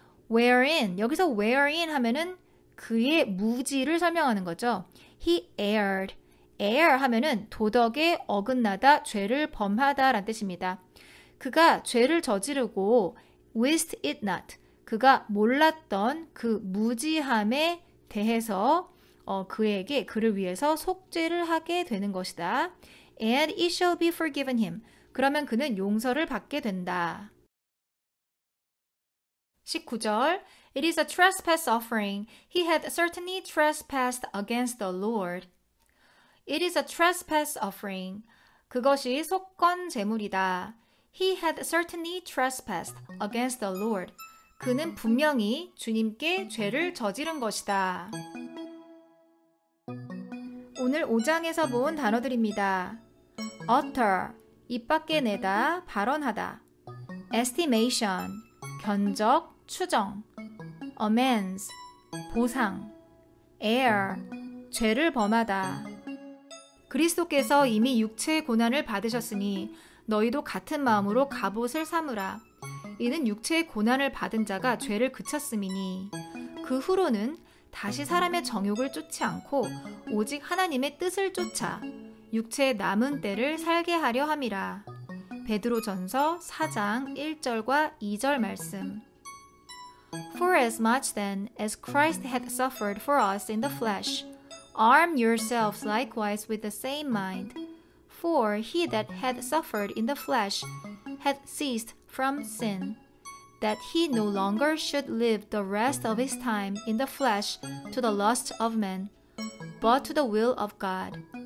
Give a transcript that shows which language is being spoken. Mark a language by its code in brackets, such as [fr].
[ko] Wherein, 여기서 wherein 하면은 그의 무지를 설명하는 거죠. [en] He erred. [ko] err 하면은 도덕에 어긋나다, 죄를 범하다 라는 뜻입니다. 그가 죄를 저지르고 [en] wist it not. [ko] 그가 몰랐던 그 무지함에 대해서 그를 위해서 속죄를 하게 되는 것이다. [en] And it shall be forgiven him. [ko] 그러면 그는 용서를 받게 된다. [en] 19절 It is a trespass offering. He had certainly trespassed against the Lord. It is a trespass offering. [ko] 그것이 속건 제물이다. [en] He had certainly trespassed against the Lord. [ko] 그는 분명히 주님께 죄를 저지른 것이다. 오늘 5장에서 본 단어들입니다. utter, 입 밖에 내다, 발언하다. estimation, 견적, 추정. amends, 보상. err, 죄를 범하다. 그리스도께서 이미 육체의 고난을 받으셨으니 너희도 같은 마음으로 갑옷을 삼으라. 이는 육체의 고난을 받은 자가 죄를 그쳤음이니 그 후로는 다시 사람의 정욕을 쫓지 않고 오직 하나님의 뜻을 쫓아 육체의 남은 때를 살게 하려 함이라. 베드로전서 4장 1절과 2절 말씀. [en] For as much then as Christ hath suffered for us in the flesh, arm yourselves likewise with the same mind. For he that hath suffered in the flesh hath ceased from sin, that he no longer should live the rest of his time in the flesh to the lust of men, but to the will of God.